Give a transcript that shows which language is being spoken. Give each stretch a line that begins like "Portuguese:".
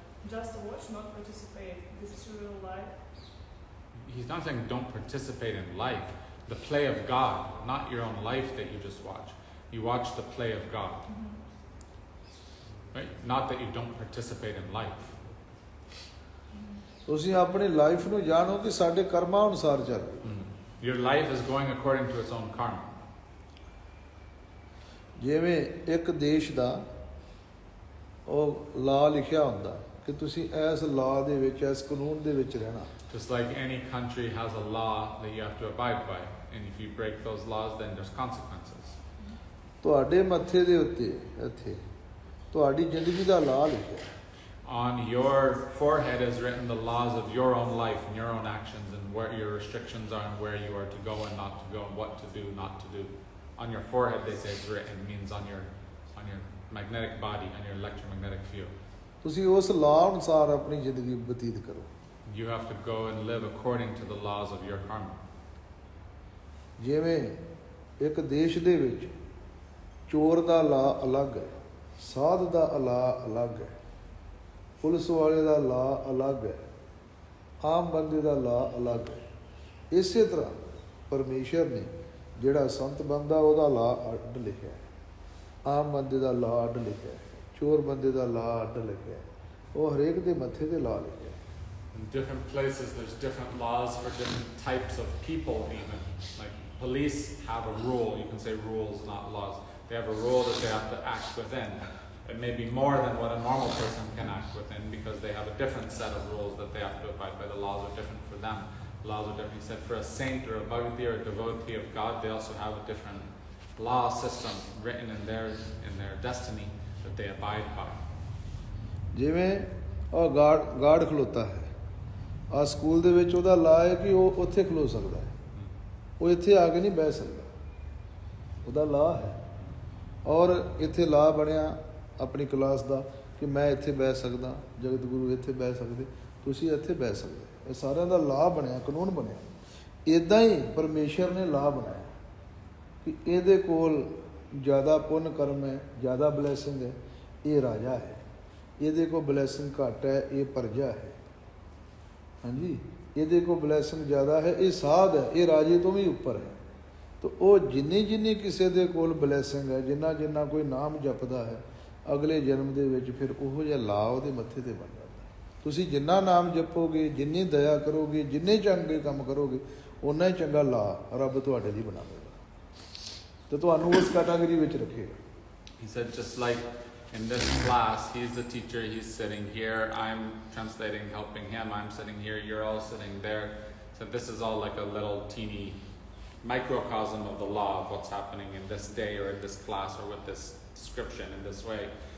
English: Just to watch, not participate. This is a real lie? He's not saying don't participate in life. The play of God, not your own life that you just watch. You watch the play of God. Right? Not that you don't participate in life.
Punjabi: ਤੁਸੀਂ ਆਪਣੀ life ਨੂੰ ਜਾਣੋ ਕਿ ਸਾਡੇ ਕਰਮਾਂ ਅਨੁਸਾਰ ਚੱਲ।
English: Your life is going according to its own karma.
Punjabi: ਜਿਵੇਂ ਇੱਕ ਦੇਸ਼ ਦਾ ਉਹ ਲਾ ਲਿਖਿਆ ਹੁੰਦਾ ਕਿ ਤੁਸੀਂ ਇਸ ਲਾ ਦੇ ਵਿੱਚ, ਇਸ ਕਾਨੂੰਨ ਦੇ ਵਿੱਚ ਰਹਿਣਾ।
English: Just like any country has a law that you have to abide by, and if you break those laws, then there's consequences.
Punjabi: ਤੁਹਾਡੇ ਮੱਥੇ ਦੇ ਉੱਤੇ ਇੱਥੇ ਤੁਹਾਡੀ ਜ਼ਿੰਦਗੀ ਦਾ ਲਾ ਲਿਖਿਆ।
English: On your forehead is written the laws of your own life and your own actions, and where your restrictions are, and where you are to go and not to go, and what to do, not to do. On your forehead, they say it's written, means on your magnetic body, on your electromagnetic field.
Punjabi: ਤੁਸੀਂ ਉਸ ਲਾ ਅਨੁਸਾਰ ਆਪਣੀ ਜ਼ਿੰਦਗੀ ਬਤੀਤ ਕਰੋ।
English: You have to go and live according to the laws of your karma.
Punjabi: ਜਿਵੇਂ ਇੱਕ ਦੇਸ਼ ਦੇ ਵਿੱਚ ਚੋਰ ਦਾ ਲਾ ਅਲੱਗ ਹੈ, ਸਾਧ ਦਾ ਲਾ ਅਲੱਗ ਹੈ, ਪੁਲਿਸ ਵਾਲੇ ਦਾ ਲਾ ਅਲੱਗ ਹੈ, ਆਮ ਬੰਦੇ ਦਾ ਲਾ ਅਲੱਗ ਹੈ। ਇਸੇ ਤਰ੍ਹਾਂ ਪਰਮੇਸ਼ਰ ਨੇ ਜਿਹੜਾ ਸੰਤ ਬੰਦਾ ਉਹਦਾ ਲਾ ਅੱਡ ਲਿਖਿਆ ਹੈ। ਆਮ ਬੰਦੇ ਦਾ ਲਾ ਅੱਡ ਲਿਖਿਆ ਹੈ, ਚੋਰ ਬੰਦੇ ਦਾ ਲਾ ਅੱਡ ਲਿਖਿਆ ਹੈ, ਉਹ ਹਰੇਕ ਦੇ ਮੱਥੇ ਤੇ ਲਾ ਲਿਖਿਆ ਹੈ।
English: In different places, there's different laws for different types of people even. Like police have a rule. You can say rules, not laws. They have a rule that they have to act within. It may be more than what a normal person can act within because they have a different set of rules that they have to abide by. The laws are different for them. Laws are different. He said for a saint or a bhakti or a devotee of God, they also have a different law system written in their destiny that they abide by.
Punjabi: ਜਿਵੇਂ ਉਹ guard ਖਲੋਤਾ ਹੈ, ਆ school ਦੇ ਵਿੱਚ ਉਹਦਾ ਲਾ ਹੈ ਕਿ ਉਹ ਉੱਥੇ ਖਲੋ ਸਕਦਾ ਹੈ, ਉਹ ਇੱਥੇ ਆ ਕੇ ਨਹੀਂ ਬਹਿ ਸਕਦਾ, ਉਹਦਾ ਲਾ ਹੈ। ਔਰ ਇੱਥੇ ਲਾ ਬਣਿਆ ਆਪਣੀ ਕਲਾਸ ਦਾ ਕਿ ਮੈਂ ਇੱਥੇ ਬਹਿ ਸਕਦਾ, ਜਗਤ ਗੁਰੂ ਇੱਥੇ ਬਹਿ ਸਕਦੇ, ਤੁਸੀਂ ਇੱਥੇ ਬਹਿ ਸਕਦੇ, ਇਹ ਸਾਰਿਆਂ ਦਾ ਲਾ ਬਣਿਆ, ਕਾਨੂੰਨ ਬਣਿਆ। ਇੱਦਾਂ ਹੀ ਪਰਮੇਸ਼ਰ ਨੇ ਲਾ ਬਣਾਇਆ ਕਿ ਇਹਦੇ ਕੋਲ ਜ਼ਿਆਦਾ ਪੁੰਨ ਕਰਮ ਹੈ, ਜ਼ਿਆਦਾ ਬਲੈਸਿੰਗ ਹੈ, ਇਹ ਰਾਜਾ ਹੈ, ਇਹਦੇ ਕੋਲ ਬਲੈਸਿੰਗ ਘੱਟ ਹੈ, ਇਹ ਪਰਜਾ ਹੈ। ਹਾਂਜੀ, ਇਹਦੇ ਕੋਲ ਬਲੈਸਿੰਗ ਜ਼ਿਆਦਾ ਹੈ, ਇਹ ਸਾਧ ਹੈ, ਇਹ ਰਾਜੇ ਤੋਂ ਵੀ ਉੱਪਰ ਹੈ। ਤਾਂ ਉਹ ਜਿੰਨੀ ਕਿਸੇ ਦੇ ਕੋਲ ਬਲੈਸਿੰਗ ਹੈ, ਜਿੰਨਾ ਕੋਈ ਨਾਮ ਜਪਦਾ ਹੈ, ਅਗਲੇ ਜਨਮ ਦੇ ਵਿੱਚ ਫਿਰ ਉਹੋ ਜਿਹਾ ਲਾ ਉਹਦੇ ਮੱਥੇ ਤੇ ਬਣ ਜਾਂਦਾ। ਤੁਸੀਂ ਜਿੰਨਾ ਨਾਮ ਜਪੋਗੇ, ਜਿੰਨੀ ਦਇਆ ਕਰੋਗੇ, ਜਿੰਨੇ ਚੰਗੇ ਕੰਮ ਕਰੋਗੇ, ਓਨਾ ਹੀ ਚੰਗਾ ਲਾ ਰੱਬ ਤੁਹਾਡੇ ਲਈ ਬਣਾਵੇਗਾ ਤੇ ਤੁਹਾਨੂੰ ਉਸ ਕੈਟਾਗਰੀ ਵਿੱਚ ਰੱਖੇਗਾ।
English: He said, just like in this class, he's the teacher, he's sitting here, I'm translating, helping him, I'm sitting here, you're all sitting there. So this is all like a little teeny microcosm of the law of what's happening in this day or in this class or with this description in this way.